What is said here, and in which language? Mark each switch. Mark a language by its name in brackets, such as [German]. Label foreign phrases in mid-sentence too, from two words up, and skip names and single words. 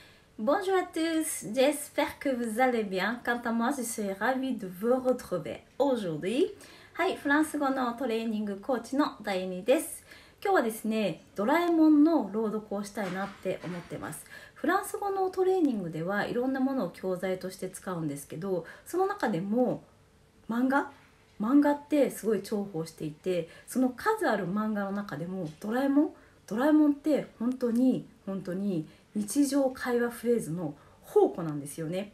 [French] Bonjour à tous, j'espère que vous allez bien. Quant à moi, je suis ravie de vous retrouver aujourd'hui. [Japanese] はい、フランス語のトレーニングコーチの第2です。今日はですね、ドラえもんの朗読をしたいなって思ってます。フランス語のトレーニングではいろんなものを教材として使うんですけど、その中でも漫画ってすごい重宝していて、その数ある漫画の中でもドラえもんって本当に日常会話フレーズの宝庫なんですよね。